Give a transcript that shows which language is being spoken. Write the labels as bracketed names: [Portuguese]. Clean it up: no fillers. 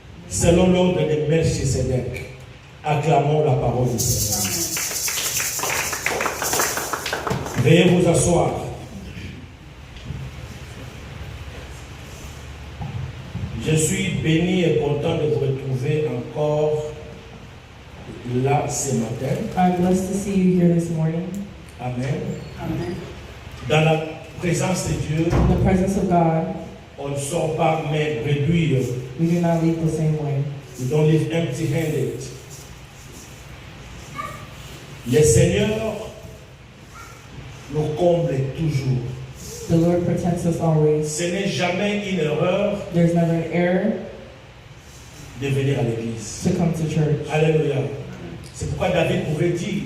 [French] Selon l'ordre de Melchisedec. Acclamons la parole du Seigneur. Veuillez vous asseoir. Je suis béni et content de vous retrouver encore là ce matin. [English] I'm blessed to see you here this morning. Amen. Amen. [French] Dans la présence de Dieu, [English] In the presence of God, [French] on ne sort pas main réduite. [English] we do not leave the same way. We don't live empty-handed. [French] Le Seigneur nous comble toujours. [English] The Lord protects us always. [French] Ce n'est jamais une erreur [English] There's never an error [French] de venir à l'église. [English] to come to church. Alléluia. [French] C'est pourquoi David pouvait dire,